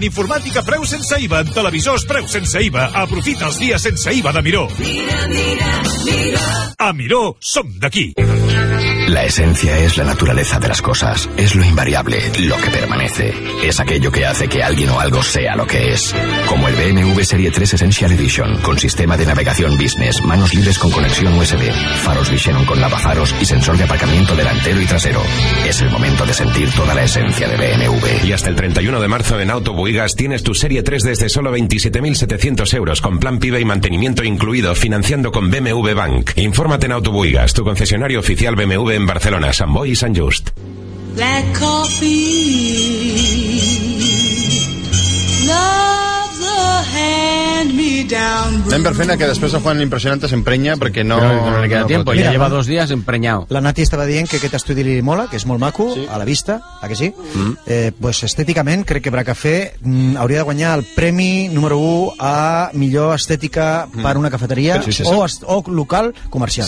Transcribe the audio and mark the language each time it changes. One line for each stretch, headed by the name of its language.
Catalan: En informàtica, preu sense IVA. En televisors, preu sense IVA. Aprofita els dies sense IVA de Miró. Mira. A Miró, som d'aquí.
Spanish: La esencia es la naturaleza de las cosas. Es lo invariable, lo que permanece. Es aquello que hace que alguien o algo sea lo que es. Como el BMW Serie 3 Essential Edition, con sistema de navegación Business, manos libres con conexión USB, faros Visheron con lavafaros y sensor de aparcamiento delantero y trasero. Es el momento de sentir toda la esencia de BMW. Y hasta el 31 de marzo en Auto Buigas tienes tu Serie 3 desde solo 27.700 euros, con plan PIB y mantenimiento incluido, financiando con BMW Bank. Infórmate en Auto Buigas, tu concesionario oficial BMW en Barcelona, Sant Boi y Sant Just.
English: Black coffee, love the hand me down.
Catalan: Anem per feina, que després el Juan l'impressionante s'emprenya perquè no... Però no li queda temps, ja
Spanish: lleva
Catalan: dos dies emprenyado. La Nati estava dient que aquest estudi li mola, que és molt maco, sí. A la vista, a que sí? Mm. Pues estèticament crec que Bracafé hauria de guanyar el premi número 1 a millor estètica per una cafeteria o local comercial.